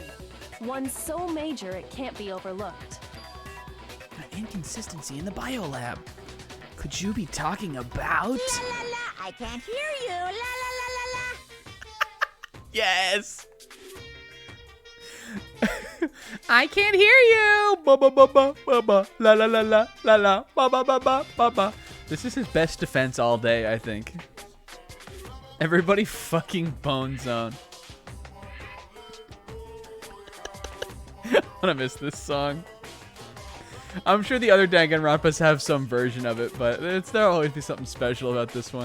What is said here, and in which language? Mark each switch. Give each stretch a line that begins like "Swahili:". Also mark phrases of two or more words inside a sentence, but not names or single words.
English: One so major it can't be overlooked. An inconsistency in the biolab. Could you be talking about? La la la, I can't hear you. La la la la la. Yes. I can't hear you. Ba ba ba ba ba ba. La la la la la la. Ba ba ba ba ba ba. This is his best defense all day, I think. Everybody fucking Bone Zone. I'm gonna miss this song. I'm sure the other Danganronpas have some version of it, but there'll always be something special about this one.